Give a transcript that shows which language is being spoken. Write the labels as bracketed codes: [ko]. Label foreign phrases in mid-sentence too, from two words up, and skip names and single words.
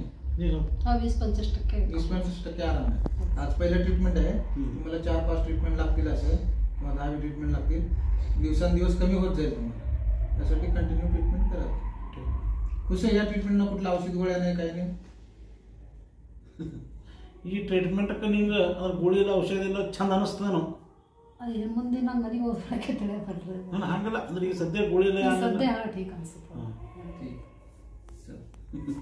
[mr] 20-25% 20-25% आराम आहे. आज पहिलं ट्रीटमेंट आहे. तुम्हाला 4-5 ट्रीटमेंट लागतील असेल किंवा 10 ट्रीटमेंट लागतील. दिवसांदिवस कमी होत जाईल तुम्हाला. त्यासाठी कंटिन्यू ट्रीटमेंट करा. खुश आहे या ट्रीटमेंटनं? कुठलं औषध गोळ्या नाही, काही नाही? [kn] ಈ ಟ್ರೀಟ್ಮೆಂಟ್ ನಿಂಗೆ ಗೋಳಿಲ್ಲ ಔಷಧ ಎಲ್ಲ ಚಂದ ಅನಿಸ್ತದೇನೋ? ಮುಂದಿನ ಅಂಗಡಿಗೆ ಹೋಗ್ಲಿಕ್ಕೆ ತಿಳಿಯಬಾರ್ದು. ನಾನು ಹಂಗಲ್ಲ ಅಂದ್ರೆ ಈಗ ಸದ್ಯ ಗೋಳಿಲ್ಲ ಸದ್ಯ ಠೀಕ್ ಅನ್ಸುತ್ತೆ.